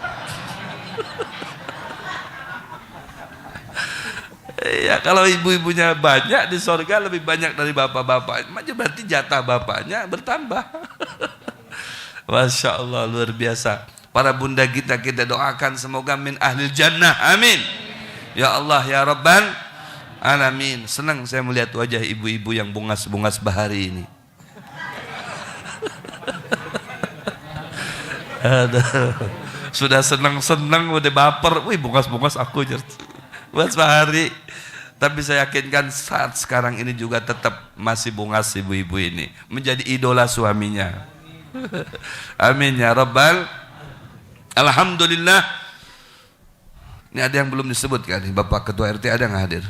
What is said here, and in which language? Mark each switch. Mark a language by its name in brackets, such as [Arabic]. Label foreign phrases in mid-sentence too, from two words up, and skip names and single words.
[Indonesian] Ya, kalau ibu-ibunya banyak di sorga lebih banyak dari bapak-bapak, berarti jatah bapaknya bertambah. [Arabic] ما شاء الله, [Indonesian] luar biasa. Para bunda kita doakan semoga [Arabic] من أهل الجنة, [Indonesian] amin. [Arabic] يا الله يا رب العالمين. [Banjar] Senang saya melihat wajah ibu-ibu yang bungas-bungas bahari ini. [Indonesian] Aduh, sudah senang-senang udah baper. [Banjar] Wih, bungas-bungas aku buat bahari. [Indonesian] Tapi saya yakinkan saat sekarang ini juga tetap masih bungas ibu-ibu ini, menjadi idola suaminya. [Arabic] آمين يا رب. Alhamdulillah. [Indonesian] Ini ada yang belum disebutkan nih, Bapak Ketua RT ada nggak hadir?